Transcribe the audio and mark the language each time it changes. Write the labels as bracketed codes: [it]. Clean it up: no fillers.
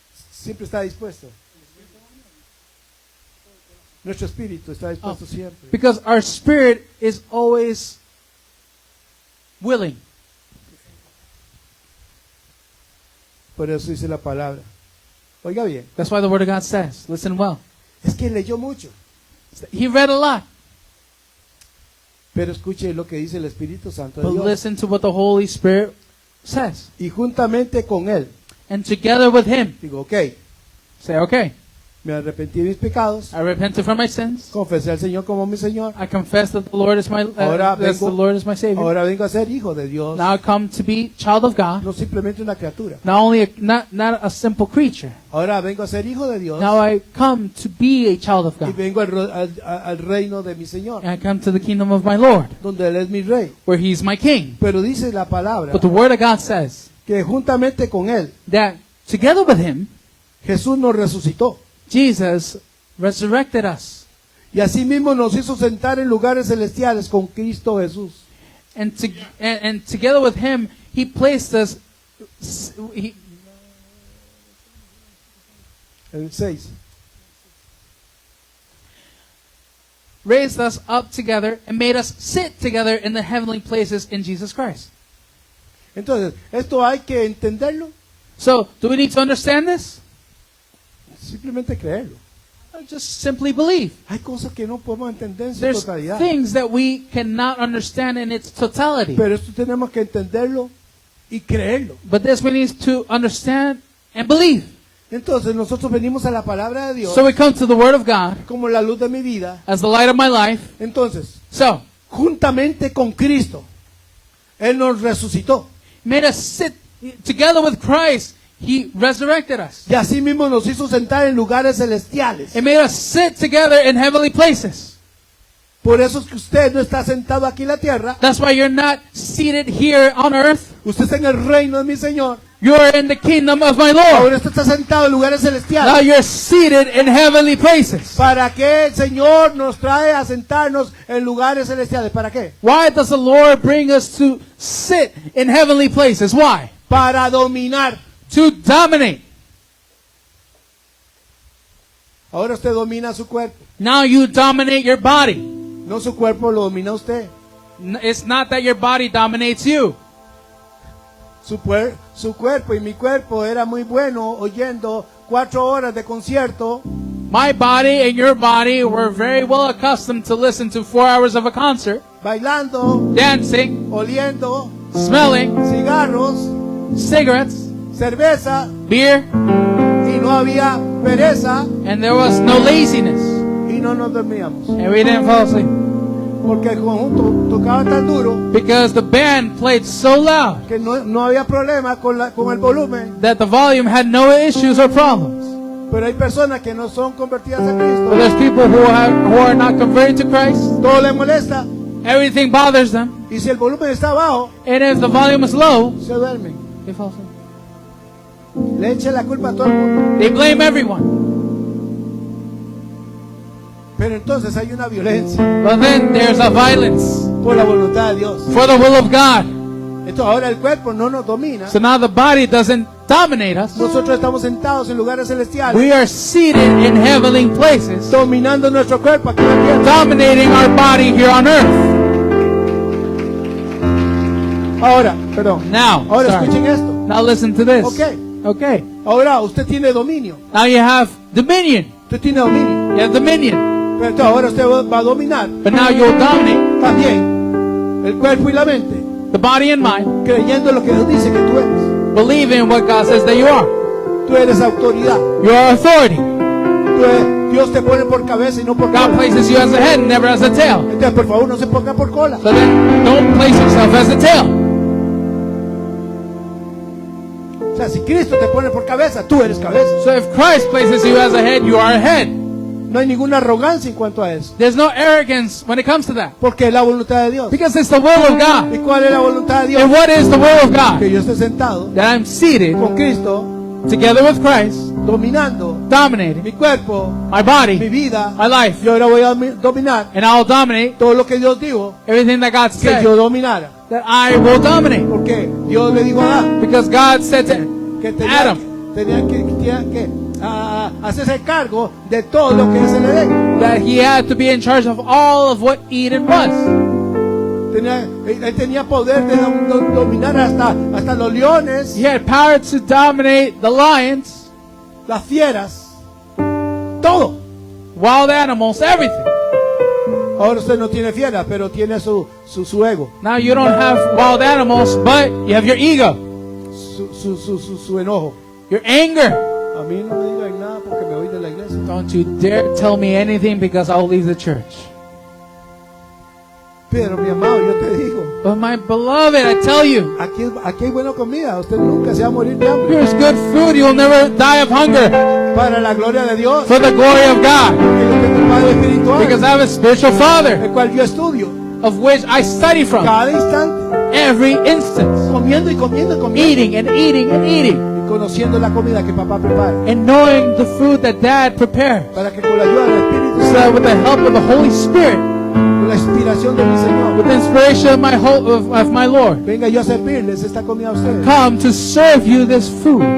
[es] Siempre está dispuesto. Nuestro espíritu está dispuesto siempre. [en] because our spirit is always willing. [es] Por eso dice la palabra. Oiga bien, [en] That's why the Word of God says, listen well. [es] es que leyó mucho. [en] He read a lot, [es] Pero escuche lo que dice el Espíritu Santo de [en] but [es] Dios. [en] listen to what the Holy Spirit says. [es] Y juntamente con Él, [en] And together with Him, [es] digo, ok, [en] say, okay, [es] Me arrepentí de mis pecados. [en] I repented for my sins. [es] Confesé al Señor como mi Señor. [en] I confess that the Lord is my [es] Ahora [en] that the [es] vengo- [en] Lord is my Savior. [es] Ahora vengo a ser hijo de Dios. [en] Now I come to be child of God. [es] No simplemente una criatura. [en] Not only not a simple creature. [es] Ahora vengo a ser hijo de Dios. [en] Now I come to be a child of [es] Y [en] God. [es] vengo al reino de mi Señor. [en] And I come to the kingdom of my Lord, [es] Donde Él es mi rey. [en] where He's my King. [es] Pero dice la palabra [en] But the Word of God says [es] que juntamente con Él, [en] that together with Him, [es] Jesús nos resucitó. [en] Jesus resurrected us. [es] Y asimismo nos hizo sentar en lugares celestiales con Cristo Jesús. [en] And together with Him, He placed us. He [es] El 6. [en] raised us up together and made us sit together in the heavenly places in Jesus Christ. [es] Entonces, esto hay que entenderlo, [en] So, do we need to understand this? [es] simplemente creerlo. [en] Or just simply believe. [es] Hay cosas que no podemos entender en su [en] There's [es] totalidad. [en] things that we cannot understand in its totality. [es] Pero esto tenemos que entenderlo y creerlo. [en] But this we need to understand and believe. [es] Entonces nosotros venimos a la palabra de Dios [en] So we come to the Word of God [es] como la luz de mi vida. [en] as the light of my life. [es] Entonces, [en] So, [es] juntamente con Cristo, Él nos resucitó. [en] made us sit together with Christ. He resurrected us. [es] Y así mismo nos hizo sentar en lugares celestiales. [en] It made us sit together in heavenly places. [es] Por eso es que usted no está sentado aquí en la tierra. [en] That's why you're not seated here on earth. [es] Usted está en el reino de mi Señor. [en] You're in the kingdom of my Lord. [es] Ahora usted está sentado en lugares [en] Now [es] celestiales. [en] you're seated in heavenly places. [es] ¿Para qué el Señor nos trae a sentarnos en lugares celestiales? ¿Para qué? [en] Why does the Lord bring us to sit in heavenly places? Why? [es] Para dominar. [en] To dominate. [es] Ahora usted domina su cuerpo. [en] Now you dominate your body. [es] No su cuerpo lo domina usted. [en] It's not that your body dominates you. [es] Su cuerpo y mi cuerpo era muy bueno oyendo 4 horas de concierto. [en] My body and your body were very well accustomed to listen to 4 hours of a concert, [es] Bailando, [en] dancing, [es] oliendo, [en] smelling, [es] cigarros, [en] cigarettes, [es] cerveza, [en] beer, [es] y no había pereza [en] and there was no laziness. [es] y no nos dormíamos. [en] And we didn't fall asleep. [es] Porque el conjunto tocaba tan duro [en] Because the band played so loud [es] que no había problema con el volumen. [en] that the volume had no issues or problems. [es] Pero hay personas que no son convertidas a [en] But [es] Cristo. [en] there's people who are not converted to Christ. [es] Todo les molesta. [en] Everything bothers them. [es] Y si el volumen está bajo, [en] And if the volume is low, [es] se duermen. [en] they fall asleep. [es] Le echen la culpa a todo el mundo. [en] They blame everyone. [es] Pero entonces hay una violencia [en] But then there's a violence [es] por la voluntad de Dios. [en] for the will of God. [es] Entonces ahora el cuerpo no nos domina. [en] So now the body doesn't dominate us. [es] Nosotros estamos sentados en lugares celestiales, [en] We are seated in heavenly places, [es] dominando nuestro cuerpo aquí en la tierra. [en] dominating our body here on earth. [es] Ahora, perdón. [en] Now, [es] Ahora [en] sorry. [es] escuchen esto. [en] Now listen to this. Okay. Okay. [es] Ahora usted tiene dominio. [en] Now you have dominion. [es] Usted tiene dominio. [en] You have dominion. [es] Pero entonces ahora usted va a dominar [en] But now you'll dominate [es] también el cuerpo y la mente, [en] the body and mind, [es] creyendo lo que Dios dice que tú eres. [en] believe in what God says that you are. [es] Tú eres autoridad. [en] You are authority. [es] Dios te pone por cabeza y no por [en] God [es] cola. [en] places you as a head and never as a tail. [es] Entonces, por favor, no se ponga por cola. [en] So then don't place yourself as a tail. [es] O sea, si Cristo te pone por cabeza, tú eres cabeza. [en] So if Christ places you as a head, you are a head. [es] No hay ninguna arrogancia en cuanto a eso. [en] There's no arrogance when it comes to that. [es] Porque es la voluntad de Dios. [en] Because it's the will of God. [es] ¿Y cuál es la voluntad de Dios? [en] And what is the will of God? [es] Que yo esté sentado [en] That I'm seated [es] con Cristo, [en] together with Christ, [es] dominando [en] dominating [es] mi cuerpo, [en] my body, [es] vida. [en] my life, [es] Y ahora voy a dominar [en] and I'll dominate [es] todo lo que Dios dijo [en] everything that God [es] que [en] said [es] yo dominara. [en] that I will dominate. [es] Porque Dios le dijo a Adán [en] Because God said to [es] que [en] Adam [es] tenía que hacerse cargo de todo lo que se le dé. [en] that he had to be in charge of all of what Eden was. [es] Él tenía poder de dominar hasta los leones, [en] He had power to dominate the lions, [es] las fieras, todo. [en] wild animals, everything. [es] Ahora usted no tiene fieras, pero tiene su ego, [en] Now you don't have wild animals, but you have your ego, [es] su enojo. [en] your anger. [es] A mí no me digan nada porque me voy de la iglesia. [en] Don't you dare tell me anything because I'll leave the church. [es] Pero mi amado, yo te digo, [en] But my beloved, I tell you, [es] aquí hay buena comida. Usted nunca se va a morir de hambre. [en] here's good food. You'll never die of hunger [es] Para la gloria de Dios. [en] for the glory of God. [es] Porque yo tengo un Padre espiritual, [en] Because I have a spiritual Father [es] el cual yo estudio [en] of which I study from [es] cada instante, [en] every instant. [es] comiendo y comiendo y comiendo. [en] Eating and eating and eating. [es] Y conociendo la comida que papá prepara. [en] And knowing the food that Dad prepares. [es] Para que con la ayuda del Espíritu [en] So that with the help of the Holy Spirit, [es] con la inspiración de mi Señor, [en] with the inspiration of my Lord, [es] venga yo a servirles esta comida a ustedes. [en] come to serve you this food.